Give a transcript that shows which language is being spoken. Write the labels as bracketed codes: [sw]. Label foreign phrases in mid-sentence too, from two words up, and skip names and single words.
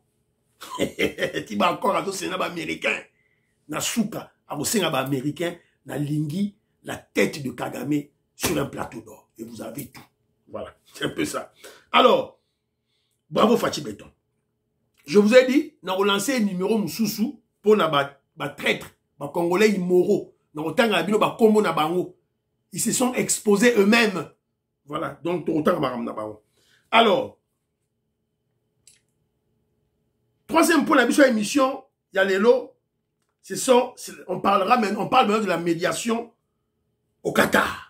[fr] Tiba encore à Sénat américain. [ln] Na souka, [fr] à Sénat américain, [ln] na lingi, [fr] la tête de Kagame sur un plateau d'or. Et vous avez tout. Voilà, c'est un peu ça. Alors, bravo Fachi Béton. Je vous ai dit, na relancé un numéro Moussoussou pour na ba traître, ba Congolais immoraux. Ils se sont exposés eux-mêmes. Voilà. Donc, alors, troisième point de la émission, il y a les lots. On parle maintenant de la médiation au Qatar.